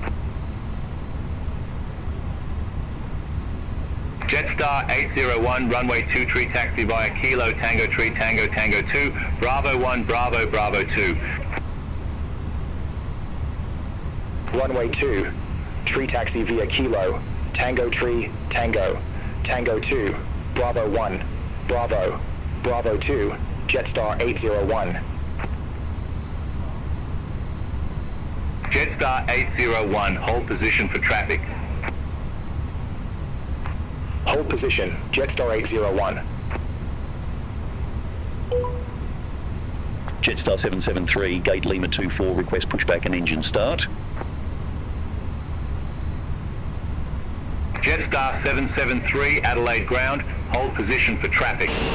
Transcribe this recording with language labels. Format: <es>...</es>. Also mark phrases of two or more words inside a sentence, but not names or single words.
<en>Jetstar 801, runway 23 taxi via Kilo, Tango 3, Tango, Tango 2, Bravo 1, Bravo, Bravo 2. Runway 2, tree taxi via Kilo, Tango 3, Tango, Tango 2, Bravo 1, Bravo, Bravo 2, Jetstar 801. Jetstar 801, hold position for traffic. Hold position, Jetstar 801. Jetstar 773, gate Lima 24, request pushback and engine start. Jetstar 773, Adelaide ground, hold position for traffic.</en>